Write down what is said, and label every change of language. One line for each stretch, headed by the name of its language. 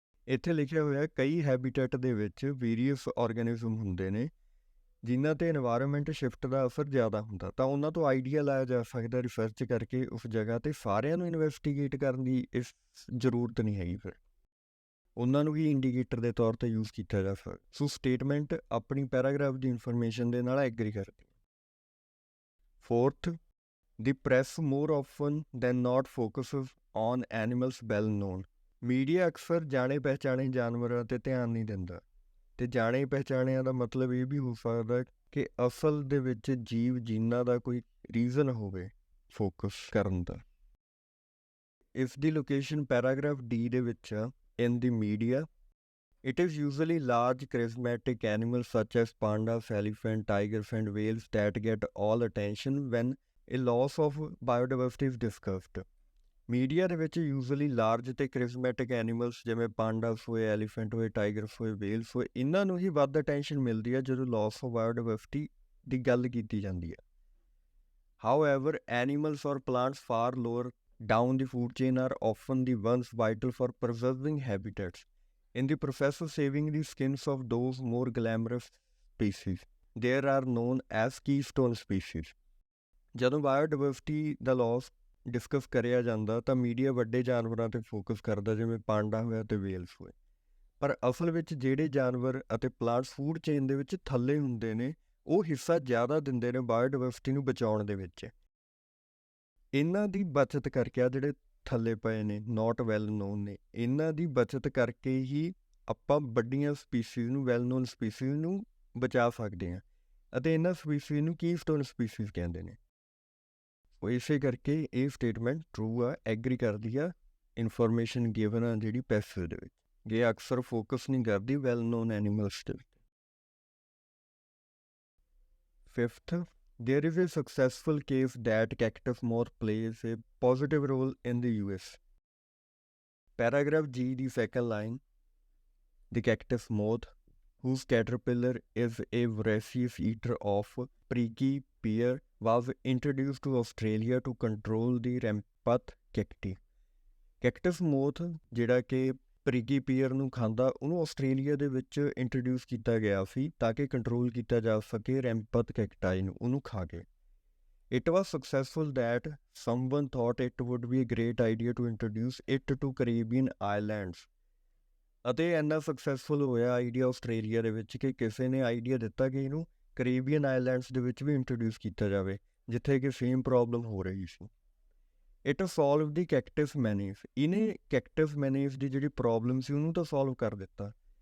Punjabi: ਇੱਥੇ ਲਿਖਿਆ ਹੋਇਆ ਕਈ ਹੈਬੀਟੈਟ ਦੇ ਵਿੱਚ ਵੇਰੀਅਸ ਆਰਗੈਨਿਜ਼ਮ ਹੁੰਦੇ ਨੇ ਜਿਨ੍ਹਾਂ 'ਤੇ ਇਨਵਾਇਰਮੈਂਟ ਸ਼ਿਫਟ ਦਾ ਅਸਰ ਜ਼ਿਆਦਾ ਹੁੰਦਾ, ਤਾਂ ਉਹਨਾਂ ਤੋਂ ਆਈਡੀਆ ਲਾਇਆ ਜਾ ਸਕਦਾ ਰਿਸਰਚ ਕਰਕੇ ਉਸ ਜਗ੍ਹਾ 'ਤੇ. ਸਾਰਿਆਂ ਨੂੰ ਇਨਵੈਸਟੀਗੇਟ ਕਰਨ ਦੀ ਇਸ ਜ਼ਰੂਰਤ ਨਹੀਂ ਹੈਗੀ, ਫਿਰ ਉਹਨਾਂ ਨੂੰ ਵੀ ਇੰਡੀਕੇਟਰ ਦੇ ਤੌਰ 'ਤੇ ਯੂਜ਼ ਕੀਤਾ ਜਾ ਸਕਦਾ. ਸੋ ਸਟੇਟਮੈਂਟ ਆਪਣੀ ਪੈਰਾਗ੍ਰਾਫ ਦੀ ਇਨਫੋਰਮੇਸ਼ਨ ਦੇ ਨਾਲ ਐਗਰੀ ਕਰਦੀ.
English: Fourth, the press more often than not focuses on animals well known.
Punjabi: Media ਅਕਸਰ ਜਾਣੇ ਪਹਿਚਾਣੇ ਜਾਨਵਰਾਂ 'ਤੇ ਧਿਆਨ ਨਹੀਂ ਦਿੰਦਾ, ਅਤੇ ਜਾਣੇ ਪਹਿਚਾਣਿਆਂ ਦਾ ਮਤਲਬ ਇਹ ਵੀ ਹੋ ਸਕਦਾ ਕਿ ਅਸਲ ਦੇ ਵਿੱਚ ਜੀਵ ਜਿਨ੍ਹਾਂ ਦਾ ਕੋਈ ਰੀਜ਼ਨ ਹੋਵੇ ਫੋਕਸ ਕਰਨ ਦਾ. ਇਸ ਦੀ ਲੋਕੇਸ਼ਨ ਪੈਰਾਗ੍ਰਾਫ D ਦੇ ਵਿੱਚ ਆ.
English: In the media it is usually large charismatic animals such as pandas, elephant, tigers and whales that get all attention when a loss of biodiversity is discussed.
Punjabi: Media ਦੇ ਵਿੱਚ usually large ਅਤੇ ਕ੍ਰਿਸਮੈਟਿਕ animals ਜਿਵੇਂ ਪਾਂਡਾਸ ਹੋਏ, elephant ਹੋਏ, tigers ਹੋਏ, Wales ਹੋਏ, ਇਹਨਾਂ ਨੂੰ ਹੀ ਵੱਧ ਅਟੈਂਸ਼ਨ ਮਿਲਦੀ ਹੈ ਜਦੋਂ ਲਾਸ ਆਫ ਬਾਇਓਡਾਇਵਰਸਿਟੀ ਦੀ ਗੱਲ ਕੀਤੀ ਜਾਂਦੀ ਹੈ.
English: However animals or plants far lower down the food chain are often the ones vital for preserving habitats. In the process of saving the skins of those more glamorous species, there are known as keystone species.
Punjabi: ਜਦੋਂ biodiversity ਦਾ Las discuss ਕਰਿਆ ਜਾਂਦਾ ਤਾਂ media ਵੱਡੇ ਜਾਨਵਰਾਂ 'ਤੇ focus ਕਰਦਾ ਜਿਵੇਂ ਪਾਂਡਾ ਹੋਇਆ ਅਤੇ ਵੇਲਸ ਹੋਏ, ਪਰ ਅਸਲ ਵਿੱਚ ਜਿਹੜੇ ਜਾਨਵਰ ਅਤੇ ਪਲਾਂਟਸ ਫੂਡ ਚੇਨ ਦੇ ਵਿੱਚ ਥੱਲੇ ਹੁੰਦੇ ਨੇ ਉਹ ਹਿੱਸਾ ਜ਼ਿਆਦਾ ਦਿੰਦੇ ਨੇ ਬਾਇਓਡਾਇਵਰਸਿਟੀ ਨੂੰ ਬਚਾਉਣ ਦੇ ਵਿੱਚ. ਇਹਨਾਂ ਦੀ ਬਚਤ ਕਰਕੇ ਆ ਜਿਹੜੇ ਥੱਲੇ ਪਏ ਨੇ
English: note well known
Punjabi: ਨੇ, ਇਹਨਾਂ ਦੀ ਬਚਤ ਕਰਕੇ ਹੀ ਆਪਾਂ ਵੱਡੀਆਂ ਸਪੀਸੀਜ਼ ਨੂੰ ਵੈਲ ਨੋਨ ਸਪੀਸੀਜ਼ ਨੂੰ ਬਚਾ ਸਕਦੇ ਹਾਂ ਅਤੇ ਇਹਨਾਂ ਸਪੀਸੀਜ਼ ਨੂੰ ਕੀਸਟੋਨ ਸਪੀਸੀਜ਼ ਕਹਿੰਦੇ ਨੇ. ਉਹ ਇਸੇ ਕਰਕੇ ਇਹ ਸਟੇਟਮੈਂਟ ਟਰੂ ਆ, ਐਗਰੀ ਕਰਦੀ ਆ ਇਨਫੋਰਮੇਸ਼ਨ ਗਿਵਨ ਆ ਜਿਹੜੀ ਪੈਸਿਵ ਦੇ ਵਿੱਚ. ਇਹ ਅਕਸਰ ਫੋਕਸ ਨਹੀਂ ਕਰਦੀ ਵੈਲ ਨੋਨ ਐਨੀਮਲਸ ਦੇ ਵਿੱਚ.
English: Fifth, there is a successful case that cactus moth plays a positive role in the US. Paragraph G, the second line, the cactus moth, whose caterpillar is a voracious eater of prickly pear, was introduced to Australia to control the rampant cacti. Cactus moth
Punjabi: ਜਿਹੜਾ ਕਿ ਪ੍ਰਿਕੀ peer ਨੂੰ ਖਾਂਦਾ, ਉਹਨੂੰ Australia ਦੇ ਵਿੱਚ introduce ਕੀਤਾ ਗਿਆ ਸੀ ਤਾਂ ਕਿ ਕੰਟਰੋਲ ਕੀਤਾ ਜਾ ਸਕੇ ਰੈਂਪਥ ਕੈਕਟਾਈ ਨੂੰ, ਉਹਨੂੰ ਖਾ ਕੇ।
English: It was successful that someone thought it would be a great idea to introduce it to Caribbean islands.
Punjabi: ਅਤੇ ਇੰਨਾ ਸਕਸੈਸਫੁਲ ਹੋਇਆ ਆਈਡੀਆ ਆਸਟ੍ਰੇਲੀਆ ਦੇ ਵਿੱਚ ਕਿ ਕਿਸੇ ਨੇ ਆਈਡੀਆ ਦਿੱਤਾ ਕਿ ਇਹਨੂੰ ਕੈਰੀਬੀਅਨ ਆਈਲੈਂਡਸ ਦੇ ਵਿੱਚ ਵੀ ਇੰਟਰੋਡਿਊਸ ਕੀਤਾ ਜਾਵੇ, ਜਿੱਥੇ ਕਿ ਸੇਮ ਪ੍ਰੋਬਲਮ ਹੋ ਰਹੀ ਸੀ।
English: it solve the cactus menace,
Punjabi: ਇਹਨੇ ਕੈਕਟਸ ਮੈਨੀਸ ਦੀ ਜਿਹੜੀ ਪ੍ਰੋਬਲਮ ਸੀ ਉਹਨੂੰ ਤਾਂ ਸੋਲਵ ਕਰ ਦਿੱਤਾ।